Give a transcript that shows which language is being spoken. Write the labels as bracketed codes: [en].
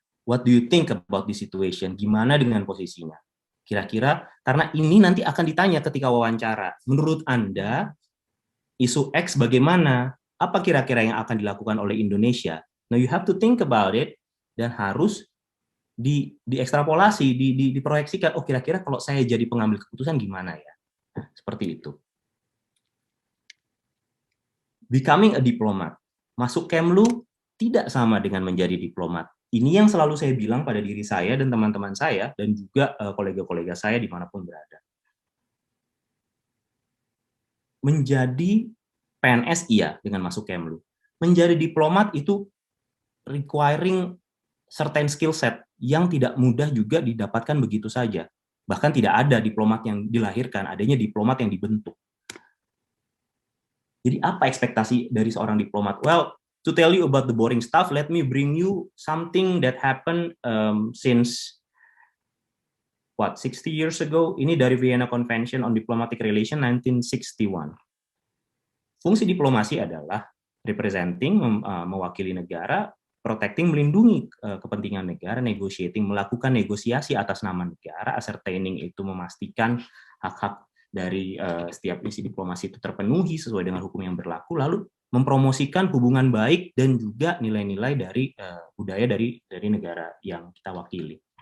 [en] What do you think about the situation? [id] Gimana dengan posisinya? Kira-kira, karena ini nanti akan ditanya ketika wawancara. Menurut Anda, isu X bagaimana? Apa kira-kira yang akan dilakukan oleh Indonesia? [en] Now you have to think about it, [id] dan harus diekstrapolasi, diproyeksikan, oh kira-kira kalau saya jadi pengambil keputusan gimana ya? Nah, seperti itu. [en] Becoming a diplomat. [id] Masuk Kemlu tidak sama dengan menjadi diplomat. Ini yang selalu saya bilang pada diri saya dan teman-teman saya, dan juga kolega-kolega saya dimanapun berada. Menjadi PNS iya dengan masuk Kemlu. Menjadi diplomat itu [en] requiring certain skill set [id] yang tidak mudah juga didapatkan begitu saja. Bahkan tidak ada diplomat yang dilahirkan, adanya diplomat yang dibentuk. Jadi apa ekspektasi dari seorang diplomat? [en] Well, to tell you about the boring stuff, let me bring you something that happened since 60 years ago. [id] Ini dari Vienna Convention on Diplomatic Relations 1961. Fungsi diplomasi adalah representing, mewakili negara, protecting, melindungi kepentingan negara, negotiating, melakukan negosiasi atas nama negara, ascertaining itu memastikan hak-hak dari setiap misi diplomasi itu terpenuhi sesuai dengan hukum yang berlaku, lalu mempromosikan hubungan baik dan juga nilai-nilai dari budaya dari negara yang kita wakili.